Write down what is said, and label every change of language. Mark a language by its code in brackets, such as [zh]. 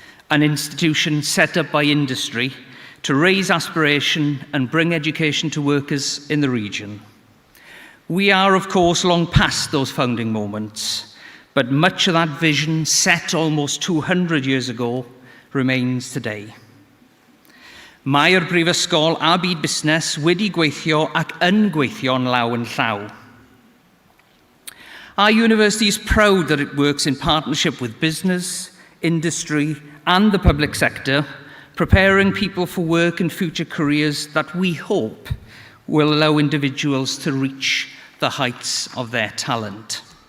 [en] An institution set up by industry to raise aspiration and bring education to workers in the region. We are, of course, long past those founding moments, but much of that vision set almost 200 years ago remains today. [cy] Mae'r Brifysgol a byd busnes wedi gweithio ac yn gweithio'n law yn llaw. [en] Our university is proud that it works in partnership with business, industry, and the public sector, preparing people for work and future careers that we hope will allow individuals to reach the heights of their talent.